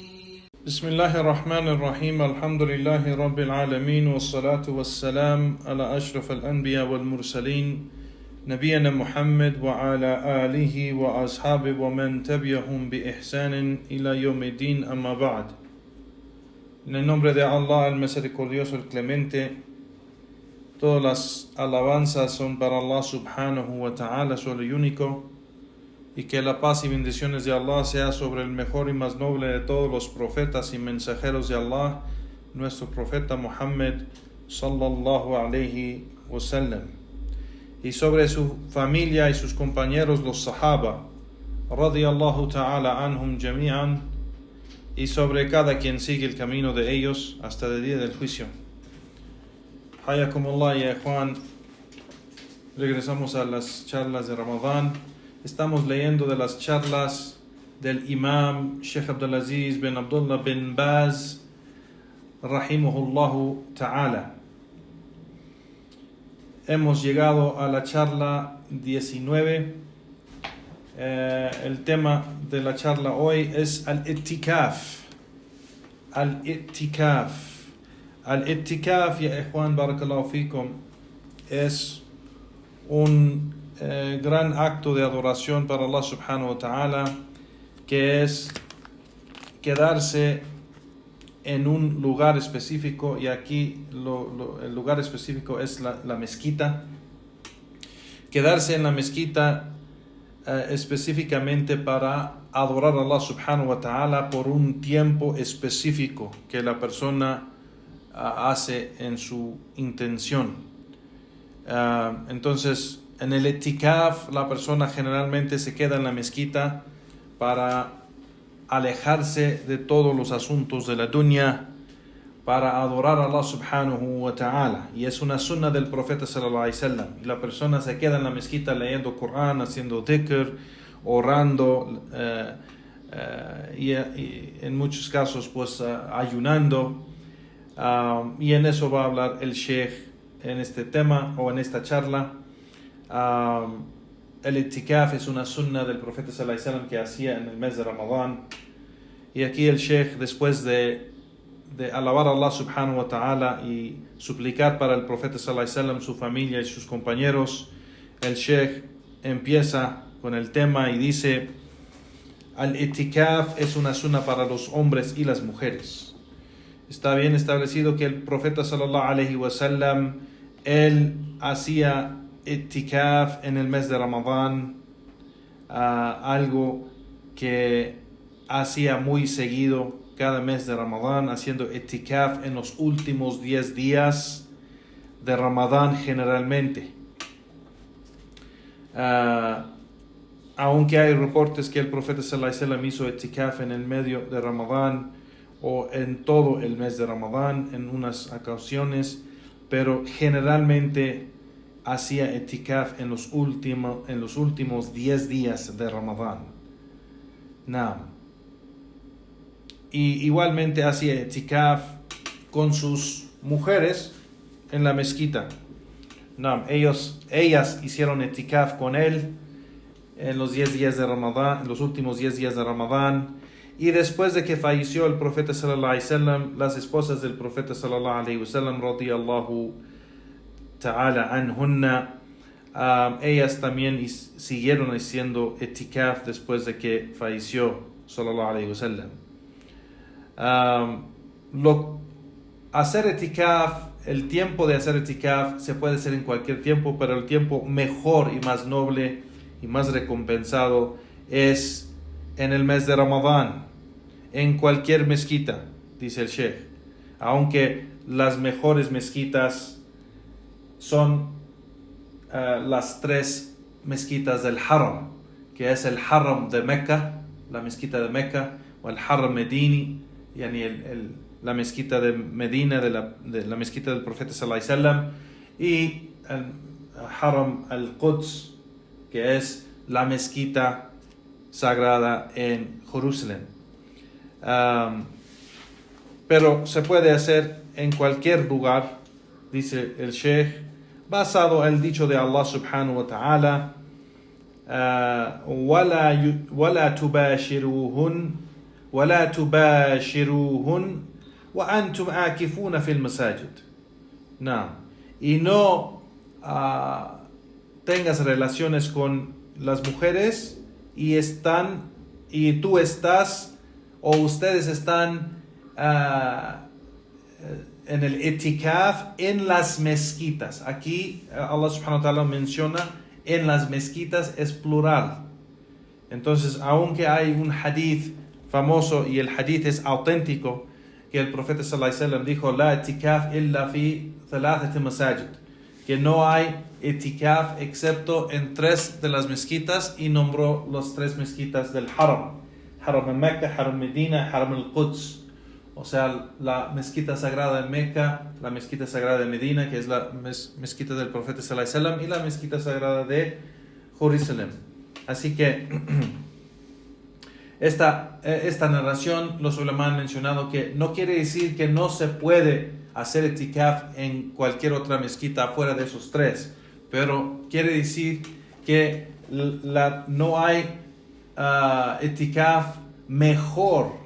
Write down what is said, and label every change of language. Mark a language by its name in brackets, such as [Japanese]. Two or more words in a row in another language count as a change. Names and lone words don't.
[Arabic] بسم الله الرحمن الرحيم. الحمد لله رب العالمين والصلاة والسلام على أشرف الأنبياء والمرسلين نبينا محمد وعلى آله وأصحابه ومن تبعهم بإحسان إلى يوم الدين. أما بعد. [Spanish] En el nombre de Allah, el misericordioso, el clemente, todas las alabanzas son para Allah [Arabic] سبحانه وتعالى, [Spanish] solo y único, y que la paz y bendiciones de Allah sea sobre el mejor y más noble de todos los profetas y mensajeros de Allah, nuestro profeta Muhammad [Arabic] صلى الله عليه وسلم, [Spanish] y sobre su familia y sus compañeros los sahaba [Arabic] رضي الله تعالى عنهم جميعا, [Spanish] y sobre cada quien sigue el camino de ellos hasta el día del juicio. [Arabic] حياكم الله يا إخوان. [Spanish] Regresamos a las charlas de Ramadán. Estamos leyendo de las charlas del Imam Sheikh Abdulaziz bin Abdullah bin Baz [Arabic] رحمه الله تعالى. [Spanish] Hemos llegado a la charla 19. El tema de la charla hoy es al-i'tikaf. [Arabic] الاعتكاف. الاعتكاف، يا إخوان، بارك الله فيكم, [Spanish] es un gran acto de adoración para Allah [Arabic] سبحانه وتعالى, [Spanish] que es quedarse en un lugar específico, y aquí el lugar específico es la mezquita. Quedarse en la mezquita específicamente para adorar a Allah [Arabic] سبحانه وتعالى [Spanish] por un tiempo específico que la persona hace en su intención. Entonces, en el i'tikaf la persona generalmente se queda en la mezquita para alejarse de todos los asuntos de la dunya, para adorar a Allah [Arabic] سبحانه وتعالى, [Spanish] y es una sunna del profeta [Arabic] صلى الله عليه وسلم. [Spanish] La persona se queda en la mezquita leyendo Corán, haciendo dhikr, orando, y en muchos casos pues ayunando, y en eso va a hablar el Sheikh en este tema o en esta charla. El i'tikaf es una sunna del profeta [Arabic] صلى الله عليه وسلم [Spanish] que hacía en el mes de Ramadán, y aquí el Sheikh, después de alabar a Allah [Arabic] سبحانه وتعالى [Spanish] y suplicar para el profeta [Arabic] صلى الله عليه وسلم, [Spanish] su familia y sus compañeros, el Sheikh empieza con el tema y dice: al-i'tikaf es una sunna para los hombres y las mujeres. Está bien establecido que el profeta [Arabic] صلى الله عليه وسلم, [Spanish] él hacía i'tikaf en el mes de Ramadán, algo que hacía muy seguido cada mes de Ramadán, haciendo i'tikaf en los últimos 10 días de Ramadán generalmente. Aunque hay reportes que el profeta [Arabic] صلى الله عليه وسلم [Spanish] hizo i'tikaf en el medio de Ramadán o en todo el mes de Ramadán en unas ocasiones, pero generalmente hacía i'tikaf en los últimos 10 días de Ramadán. Y igualmente hacía i'tikaf con sus mujeres en la mezquita. Ellas hicieron i'tikaf con él en los 10 días de Ramadán, en los últimos 10 días de Ramadán, y después de que falleció el profeta [Arabic] صلى الله عليه وسلم, [Spanish] las esposas del profeta [Arabic] صلى الله عليه وسلم رضي الله تعالى عنهن, [Spanish] ellas también siguieron haciendo i'tikaf después de que falleció [Arabic] صلى الله عليه وسلم. [Spanish] Hacer i'tikaf, el tiempo de hacer i'tikaf se puede hacer en cualquier tiempo, pero el tiempo mejor y más noble y más recompensado es en el mes de Ramadán, en cualquier mezquita, dice el Sheikh, aunque las mejores mezquitas son las 3 mezquitas del Haram, que es el Haram de Mecca, la mezquita de Mecca, o el Haram Medini, yani la mezquita de Medina, de la mezquita del profeta [Arabic] صلى الله عليه وسلم, [Spanish] y el Haram al-Quds, que es la mezquita sagrada en Jerusalén. pero se puede hacer en cualquier lugar, dice el Sheikh, basado en el dicho de Allah [Arabic] سبحانه وتعالى, وَلَا تُبَاشِرُوهُنْ وَأَنْتُمْ عَاكِفُونَ فِي الْمَسَاجِدِ. [Spanish] No. Y no tengas relaciones con las mujeres y tú estás o ustedes están en el itikaf en las mezquitas. Aquí Allah [Arabic] سبحانه وتعالى [Spanish] menciona en las mezquitas, es plural. Entonces, aunque hay un hadith famoso y el hadith es auténtico, que el profeta [Arabic] صلى الله عليه وسلم [Spanish] dijo [Arabic] لا اعتكاف إلا في ثلاثة مساجد, [Spanish] que no hay itikaf excepto en 3 de las mezquitas, y nombró los 3 mezquitas del Haram: Haram al-Mecca, Haram Medina, Haram al-Quds. O sea, la mezquita sagrada de Meca, la mezquita sagrada de Medina, que es la mezquita del profeta [Arabic] صلى الله عليه وسلم, [Spanish] y la mezquita sagrada de Jerusalén. Así que esta narración, los ulama han mencionado que no quiere decir que no se puede hacer itikaf en cualquier otra mezquita fuera de esos 3, pero quiere decir que no hay itikaf mejor.